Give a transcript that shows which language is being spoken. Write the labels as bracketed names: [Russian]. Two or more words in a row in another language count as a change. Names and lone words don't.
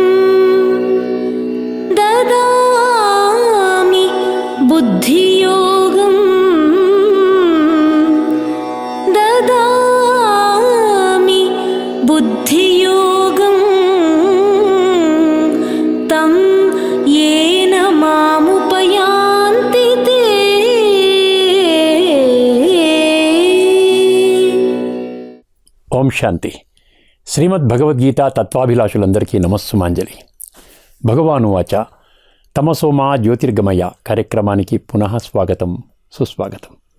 [Sanskrit] ददामि बुद्धियोगं ददामि बुद्धियोगं तं येन मामुपयान्ति ते। ఓం శాంతి. [Telugu] శ్రీమద్ భగవద్గీత తత్వాభిలాషులందరికీ నమస్సుమాంజలి. భగవానువాచ తమసోమా జ్యోతిర్గమయ కార్యక్రమానికి పునః స్వాగతం, సుస్వాగతం.